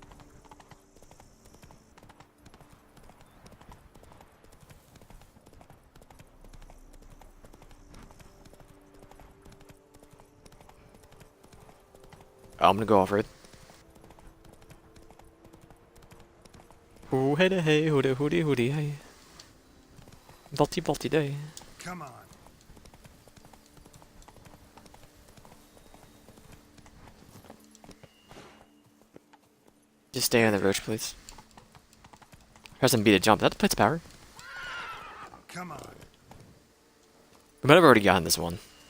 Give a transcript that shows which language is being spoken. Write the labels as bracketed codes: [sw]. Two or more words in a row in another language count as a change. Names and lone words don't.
[en] I'm gonna go over it. Hoo hey hey hoody hoody hoody hey. Balti balti day. Come on. Just stay on the roach, please. Press and B to jump. That plates power. Come on. We might have already gotten this one.